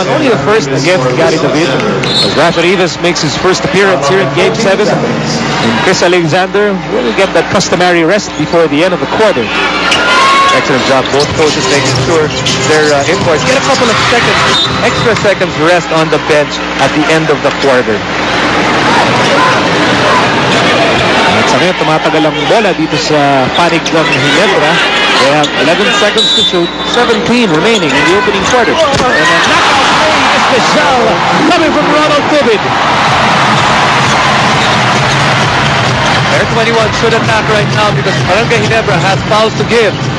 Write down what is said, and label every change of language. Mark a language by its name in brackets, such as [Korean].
[English] Only the first against Gary David. As Rafa Rivas makes his first appearance here in Game 7. And Chris Alexander will get that customary rest before the end of the quarter. Excellent job. Both coaches making sure their imports get a couple of seconds, extra seconds rest on the bench at the end of the quarter. [Filipino] At sa ngayon, tumatagal ang bola dito sa panig ng Ginebra. [English] They have 11 seconds to shoot, 17 remaining in the opening quarter. And a knockout play is the shell coming from Ronald Tubit. Air21 should attack right now because Barangay Ginebra has fouls to give.